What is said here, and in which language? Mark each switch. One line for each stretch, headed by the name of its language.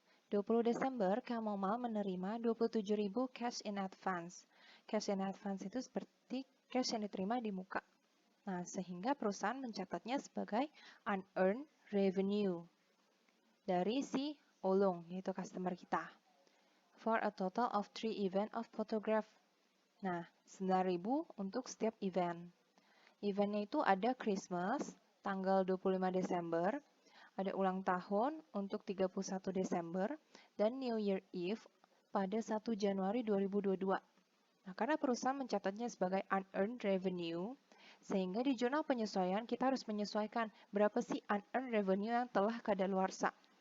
Indonesian: 20 Desember, Camomile menerima 27.000 cash in advance. Cash in advance itu seperti cash yang diterima di muka. Nah, sehingga perusahaan mencatatnya sebagai unearned revenue dari si Olong, yaitu customer kita.
English: For a total of 3 event of photograph.
Indonesian: Nah, 9.000 untuk setiap event. Eventnya itu ada Christmas, tanggal 25 Desember, ada ulang tahun untuk 31 Desember, dan New Year Eve pada 1 Januari 2022. Nah, karena perusahaan mencatatnya sebagai unearned revenue, sehingga di jurnal penyesuaian kita harus menyesuaikan berapa sih unearned revenue yang telah kadaluarsa.